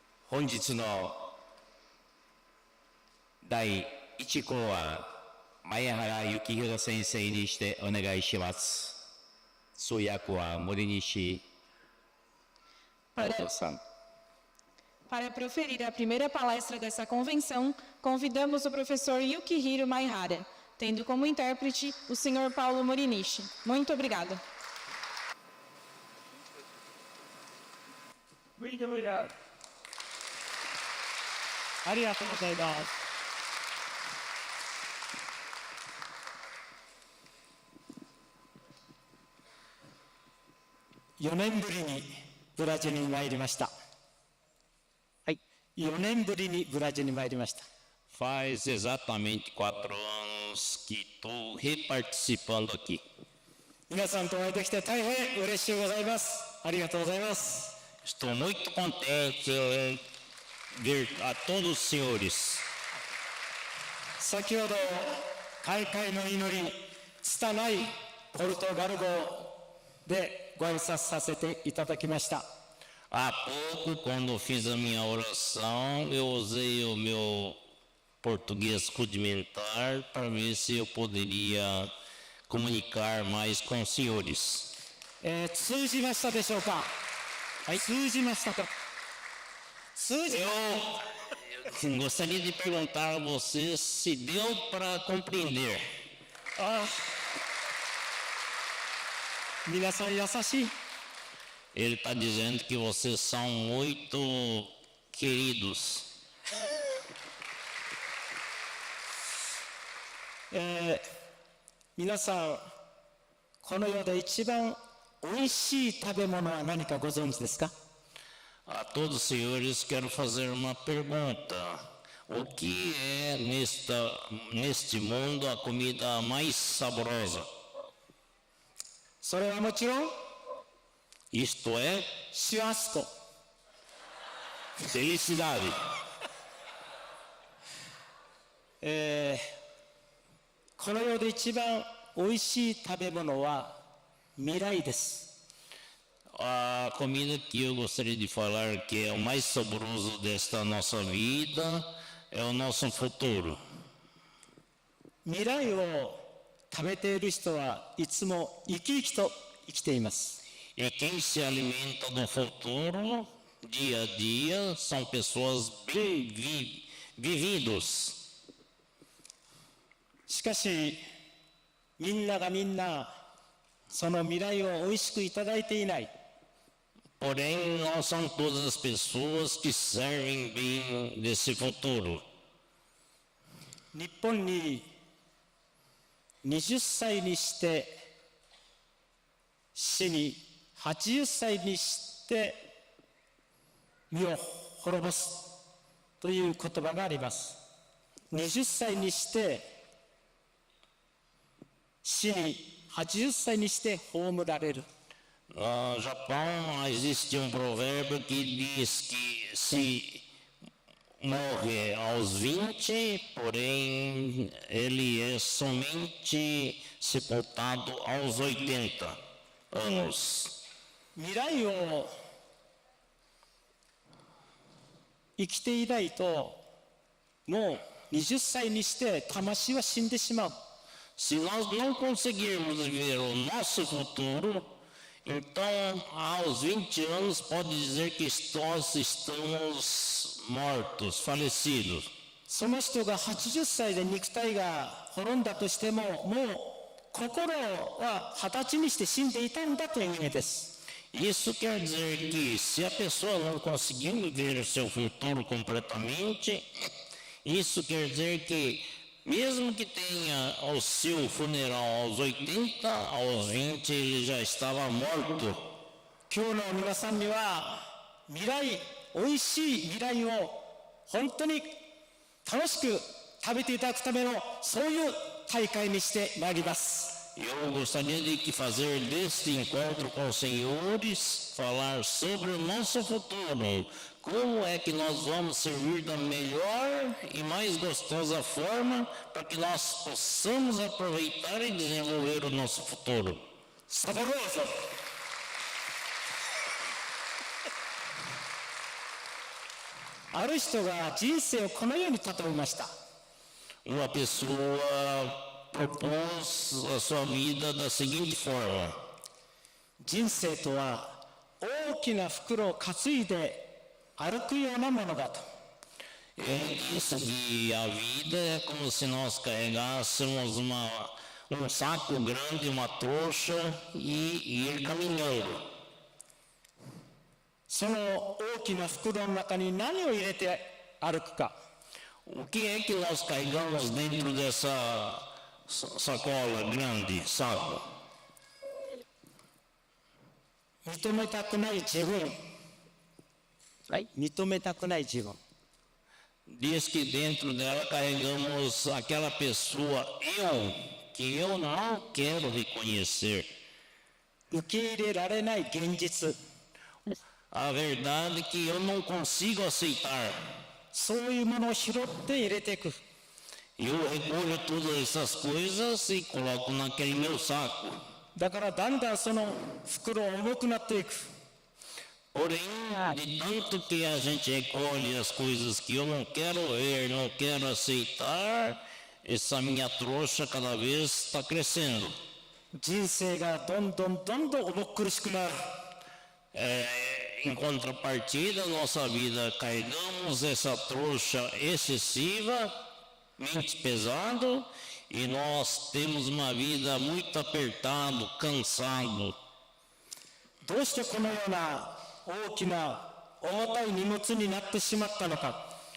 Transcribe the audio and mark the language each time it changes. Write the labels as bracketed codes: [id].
[ja] 本日の第1項は前原幸宏先生にしてお願いします。通訳は森西Altoさん。 [pt] Para proferir a primeira palestra dessa convenção, convidamos o professor Yukihiro Maihara, tendo como intérprete o Sr. Paulo Morinishi. Muito obrigada. Muito obrigado. [ja] Arigatou gozaimasu. 4年ぶりにブラジルに参りました。はい、4年ぶりにブラジルに参りました。 [pt] Faz exatamente 4 anos que estou reparticipando aqui. [ja] 皆さんとお会いできて大変嬉しいございます。ありがとうございます。 [pt] Estou muito contente em ver a todos os senhores. [ja] 先ほど開会の祈り、拙いポルトガル語でご挨拶させていただきました。 [pt] Há pouco, quando fiz a minha oração, eu usei o meu português rudimentar para ver se eu poderia comunicar mais com os senhores. [ja] 通じましたでしょうか。はい、通じましたか。 [pt] Eu gostaria de perguntar a vocês se deu para compreender. [ja] 皆さん優しい。 [pt] Ele está dizendo que vocês são muito queridos. [ja] 皆さん、この世で一番おいしい食べ物は何かご存知ですか？ [pt] A todos os senhores quero fazer uma pergunta. O que é neste mundo a comida mais saborosa? [ja] それはもちろん [pt] Isto é [ja] シュアスコ [pt] felicidade. [ja] この世で一番おいしい食べ物は未来です。 [pt] A comida que eu gostaria de falar que é o mais saboroso desta nossa vida é o nosso futuro. [ja] 未来を食べている人はいつも生き生きと生きています。 [pt] E quem se alimenta do futuro, dia a dia, são pessoas bem vividos. [ja] しかしみんながみんなその未来をおいしくいただいていない。 [pt] Porém, não são todas as pessoas que servem bem desse futuro. [ja] 日本に20歳にして死に80歳にして身を滅ぼすという言葉があります。 20歳にして死に80歳にして葬られる。 [pt] No Japão existe um provérbio que diz que se morre aos 20, porém ele é somente sepultado aos 80 anos. [ja] 未来を生きていないともう20歳にして魂は死んでしまう。 [pt] Se nós não conseguirmos viver o nosso futuro, então aos 20 anos pode dizer que nós estamos mortos, falecidos. [ja] その人が80歳で肉体が滅んだとしてももう心は20歳にして死んでいたんだという意味です。 [pt] Isso quer dizer que se a pessoa não conseguir viver o seu futuro completamente, isso quer dizer que mesmo que tenha o seu funeral aos 80, aos 20 ele já estava morto. [ja] 今日の皆さんには未来、おいしい未来を本当に楽しく食べていただくためのそういう大会にしてまいります。 [pt] Eu gostaria de fazer deste encontro com os senhores, falar sobre o nosso futuro, como é que nós vamos servir da melhor e mais gostosa forma para que nós possamos aproveitar e desenvolver o nosso futuro. Saboroso! [ja] ある人が人生をこのように例えました。 [pt] Uma pessoa propôs a sua vida da seguinte forma: [ja] 人生とは大きな袋を担いで歩くようなものだと。 [pt] Ele disse que a vida é como se nós carregássemos um saco grande, uma trouxa e ir caminhando. [ja] その大きな袋の中に何を入れて歩くか。 [pt] O que é que nós carregamos dentro dessa sacola grande, saco? [ja] 認めたくない自分。はい、認めたくない自分。 [pt] Diz que dentro dela carregamos aquela pessoa, que eu não quero reconhecer. [ja] 受け入れられない現実。 [pt] A verdade é que eu não consigo aceitar. [ja] そういうものを拾って入れていく。 [pt] Eu recolho todas essas coisas e coloco naquele meu saco. [ja] だからだんだんその袋は重くなっていく。 [pt] Porém, de tanto que a gente recolhe as coisas que eu não quero ver, não quero aceitar, essa minha trouxa cada vez está crescendo. [ja] 人生がどんどん重苦しくなる。 [pt] Em contrapartida, nossa vida, carregamos essa trouxa excessiva, mente pesado, e nós temos uma vida muito apertado, cansado. [ja] どうしてこのような大きな重たい荷物になってしまったのか。